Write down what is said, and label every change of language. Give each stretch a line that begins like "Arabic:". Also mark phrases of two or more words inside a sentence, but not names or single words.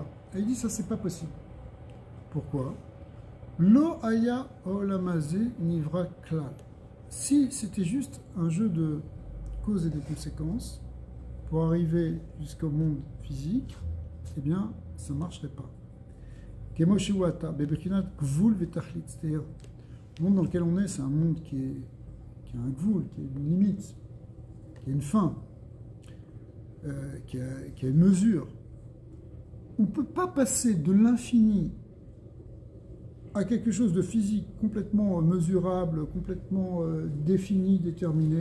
French: Et il dit ça c'est pas possible. Pourquoi?
Hebrew: לא היה העולם הזה נברא כלל.
French: Si c'était juste un jeu de causes et de conséquences pour arriver jusqu'au monde physique, eh bien ça ne marcherait pas.
Hebrew: כמו שהוא עתה בבחינת גבול ותכלית,
French: c'est-à-dire le monde dans lequel on est, c'est un monde qui a un gvul, qui a une limite, qui a une fin, qui a une mesure. On ne peut pas passer de l'infini à quelque chose de physique complètement mesurable, complètement défini, déterminé.